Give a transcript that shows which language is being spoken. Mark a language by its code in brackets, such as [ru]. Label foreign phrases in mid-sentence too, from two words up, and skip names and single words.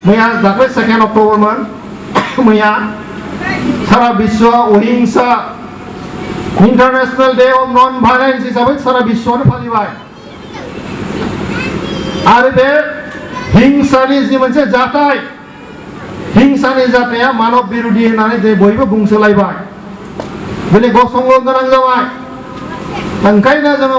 [brx] मैया दाख्लै 2 अक्ट'बरमोन मैया सारा विश्वआव अहिंसा [en] International Day of Non Violence [brx] हिसाबै सारा विश्वआवनो फालिबाय आरो बे हिंसानि जि मोनसे जाथाय हिंसानि जाथाया मानव बिरोधी होननानै जे बयबो बुंसोलायबाय दिनै गसंनो गोनां जाबाय ओंखायनो जोङो